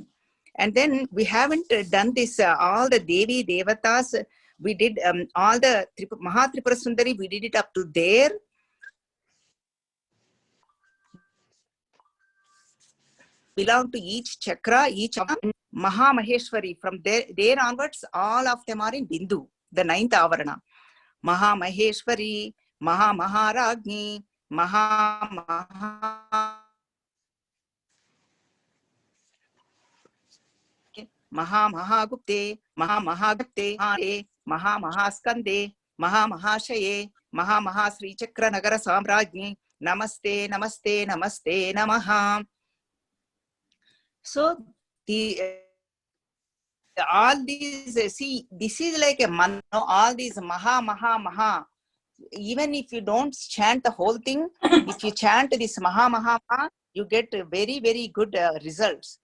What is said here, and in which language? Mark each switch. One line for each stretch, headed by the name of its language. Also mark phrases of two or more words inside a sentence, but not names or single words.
English: And then we haven't done this, all the Devi, Devatas, we did all the Mahatripura Sundari, we did it up to there. Belong to each chakra, each of Maha Maheshwari. From there onwards, all of them are in Bindu, the 9th Avarana.
Sanskrit: महा महेश्वरी, महा महारज्ञी, महा महागुप्ते, महा महागुप्ते, महा महास्कन्दे, महा महाशये, महा महाश्री चक्र नगर साम्राज्ञी, नमस्ते, नमस्ते, नमस्ते, नमः. So all these, see, this is like a mantra, all these Maha. Even if you don't chant the whole thing, if you chant this Maha, you get very, very good results.